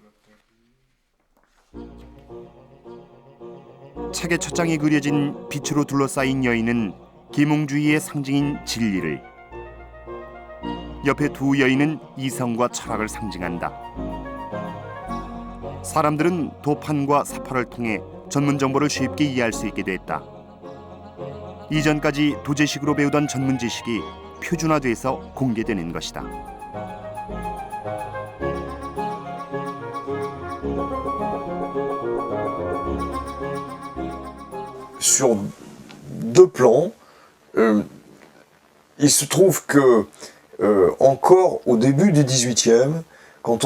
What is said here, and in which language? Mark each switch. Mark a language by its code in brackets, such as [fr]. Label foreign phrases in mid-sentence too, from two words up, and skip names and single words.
[ko] 책의 첫 장에 그려진 빛으로 둘러싸인 여인은 계몽주의의 상징인 진리를, 옆에 두 여인은 이성과 철학을 상징한다. 사람들은 도판과 사파를 통해 전문 정보를 쉽게 이해할 수 있게 됐다. 이전까지 도제식으로 배우던 전문 지식이 표준화돼서 공개되는 것이다. [fr] Sur deux plans, il se trouve que encore au début du XVIIIe, quand